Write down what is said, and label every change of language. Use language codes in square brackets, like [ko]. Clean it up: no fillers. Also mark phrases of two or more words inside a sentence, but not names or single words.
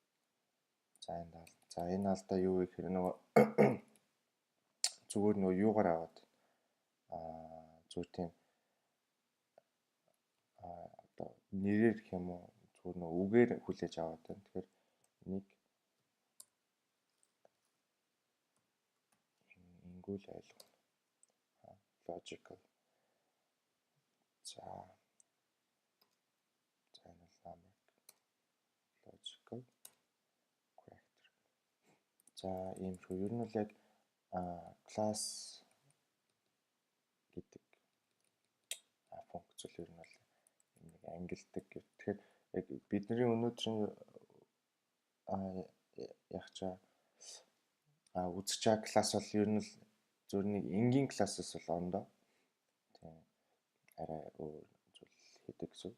[mn] За энэ алдаа юу вэ гэхээр нөгөө зүгээр нөгөө юугаар аваад зүгээр тийм одоо нэрээр гэх юм уу зүгээр нөгөө үгээр хүлээж аваад байна. Тэгэхээр нэг ингүүл ойлгоно. Logical. За энэ бол [en] numeric, logical, character. [mn] За ийм шүү. Ер нь бол яг класс гэдэг функц л ер нь бол нэг ангилдаг. Тэгэхээр яг бидний өнөөдрийн үзэж байгаа класс бол ер нь л зөв нэг энгийн классаас бол ондоо тийм арай өөр зүйл хийдэг гэсэн.